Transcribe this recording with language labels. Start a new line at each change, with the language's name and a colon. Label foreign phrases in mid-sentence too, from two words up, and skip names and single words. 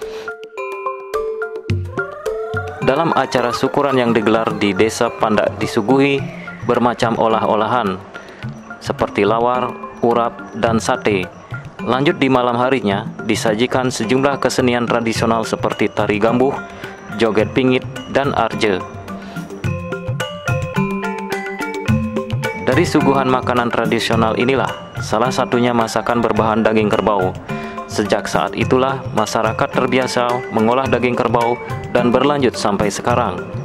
Indonesian: Dalam acara syukuran yang digelar di Desa Pandak disuguhi bermacam olah-olahan seperti lawar, urap, dan sate. Lanjut di malam harinya disajikan sejumlah kesenian tradisional seperti tari gambuh, joget pingit, dan arje. Dari suguhan makanan tradisional inilah salah satunya masakan berbahan daging kerbau. Sejak saat itulah masyarakat terbiasa mengolah daging kerbau dan berlanjut sampai sekarang.